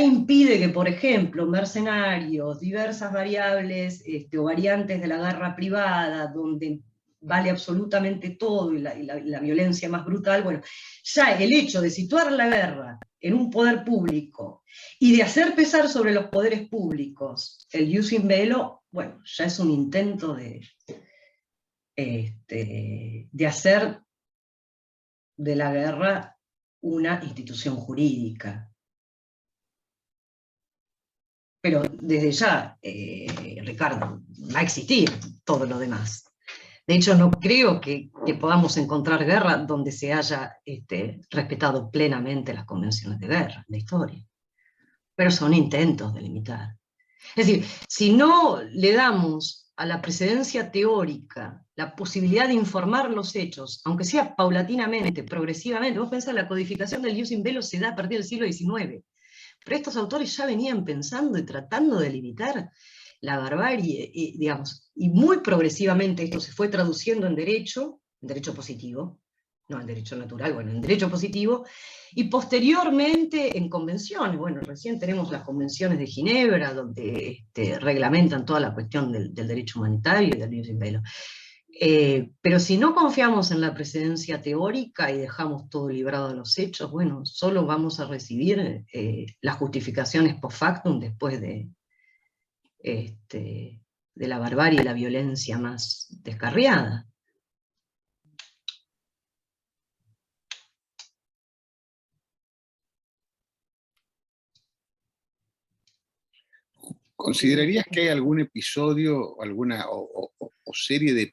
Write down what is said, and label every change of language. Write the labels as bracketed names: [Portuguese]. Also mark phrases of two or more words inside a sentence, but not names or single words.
[Spanish] impide que, por ejemplo, mercenarios, diversas variables o variantes de la guerra privada, donde vale absolutamente todo y la violencia más brutal, bueno, ya el hecho de situar la guerra en un poder público y de hacer pesar sobre los poderes públicos el [Latin] jus in bello, [Spanish] bueno, ya es un intento de hacer de la guerra una institución jurídica. Pero desde ya, Ricardo, va a existir todo lo demás. De hecho, no creo que podamos encontrar guerra donde se haya respetado plenamente las convenciones de guerra en la historia. Pero son intentos de limitar. Es decir, si no le damos a la precedencia teórica la posibilidad de informar los hechos, aunque sea paulatinamente, progresivamente, vos pensás, la codificación del [Latin] jus in bello [Spanish] se da a partir del siglo XIX, pero estos autores ya venían pensando y tratando de limitar la barbarie, digamos, y muy progresivamente esto se fue traduciendo en derecho positivo, no en derecho natural, bueno, en derecho positivo, y posteriormente en convenciones. Bueno, recién tenemos las convenciones de Ginebra, donde reglamentan toda la cuestión del derecho humanitario y del [Latin] jus in bello. [Spanish] Pero si no confiamos en la precedencia teórica y dejamos todo librado a los hechos, bueno, solo vamos a recibir las justificaciones [Latin] post factum [Spanish] después de la barbarie y la violencia más descarriada. ¿Considerarías que hay algún episodio, alguna o serie de